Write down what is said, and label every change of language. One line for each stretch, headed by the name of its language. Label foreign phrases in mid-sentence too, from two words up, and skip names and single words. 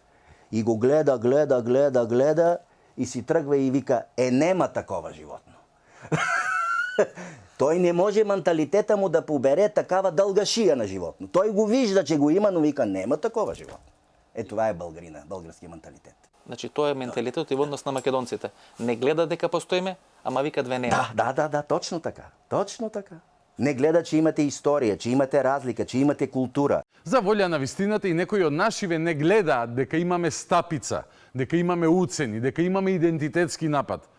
Bulgarian: И го гледа и си тръгва и вика, нема такова животно. Той не може менталитета му да побере такава дълга шия на животно. Той го вижда, че го има, но вика, нема такова животно. Това е българина, българския менталитет.
Macedonian: Значи, тоа е менталитетот и во однос на македонците. Не гледа дека постоиме, ама викат ве нема.
Bulgarian: Да, точно така. Точно така. Не гледа, че имате история, че имате разлика, че имате култура.
Macedonian: За волја на вистината и некои од нашиве не гледаат дека имаме стапица, дека имаме уцени, дека имаме идентитетски напад.